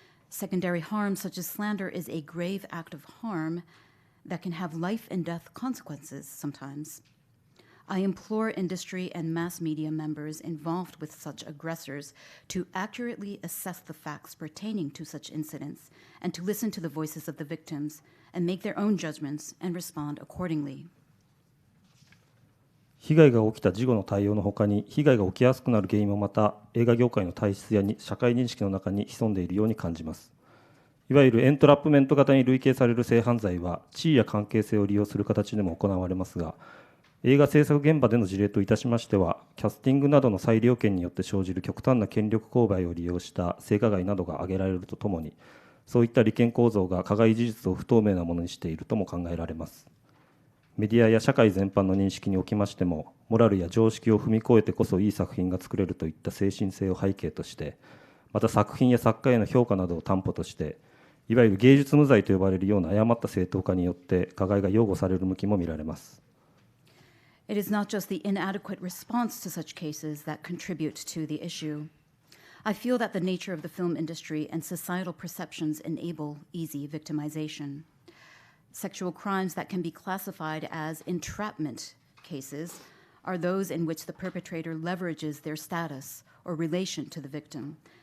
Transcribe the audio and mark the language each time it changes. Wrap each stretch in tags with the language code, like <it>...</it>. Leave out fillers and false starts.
<en>Secondary harm, such as slander, is a grave act of harm that can have life and death consequences sometimes. I implore industry and mass media members involved with such aggressors to accurately assess the facts pertaining to such incidents and to listen to the voices of the victims and make their own judgments and respond accordingly.</en> <ja>被害が起きた事後の対応のほかに、被害が起きやすくなる原因もまた映画業界の体質や社会認識の中に潜んでいるように感じます。いわゆるエントラップメント型に類型される性犯罪は、地位や関係性を利用する形でも行われますが、映画制作現場での事例といたしましては、キャスティングなどの裁量権によって生じる極端な権力勾配を利用した性加害などが挙げられるとともに、そういった利権構造が加害事実を不透明なものにしているとも考えられます。メディアや社会全般の認識におきましても、モラルや常識を踏み越えてこそいい作品が作れるといった精神性を背景として、また作品や作家への評価などを担保として、いわゆる芸術無罪と呼ばれるような誤った正当化によって加害が擁護される向きも見られます。</ja> <en>It is not just the inadequate response to such cases that contribute to the issue. I feel that the nature of the film industry and societal perceptions enable easy victimization. Sexual crimes that can be classified as entrapment cases are those in which the perpetrator leverages their status or relation to the victim.</en>